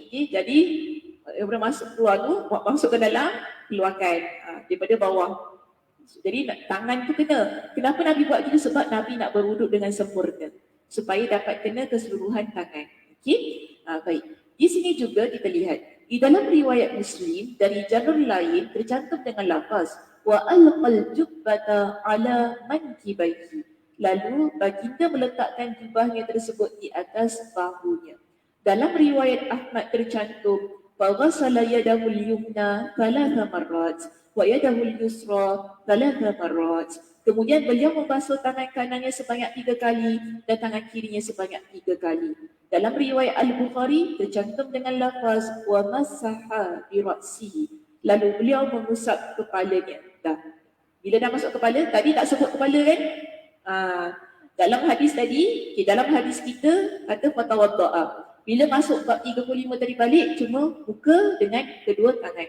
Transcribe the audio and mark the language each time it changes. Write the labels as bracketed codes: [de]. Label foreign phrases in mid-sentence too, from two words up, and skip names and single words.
[ms] Okay, jadi daripada masuk keluar tu, masuk ke dalam, keluarkan daripada bawah. Jadi tangan tu kena. Kenapa Nabi buat gitu? Sebab Nabi nak berwuduk dengan sempurna supaya dapat kena keseluruhan tangan. Okey? Baik. Di sini juga kita lihat di dalam riwayat Muslim dari jalur lain tercantum dengan lafaz [ar] وألقى الجبة على منكبيه. [ms] Lalu baginda meletakkan jubahnya tersebut di atas bahunya. Dalam riwayat Ahmad tercantum [ar] فغسل يده اليمنى ثلاث مرات ويده اليسرى ثلاث مرات. [ms] Kemudian beliau membasuh tangan kanannya sebanyak 3 kali dan tangan kirinya sebanyak 3 kali. Dalam riwayat Al-Bukhari tercantum dengan lafaz [ar] ومسح برأسه. [ms] Lalu beliau mengusap kepalanya. Dah. Bila dah masuk kepala, tadi tak sebut kepala kan? Dalam hadis tadi, dalam hadis kita kata fatawadda'a. Bila masuk bab 35 tadi balik, cuma muka dengan kedua tangan.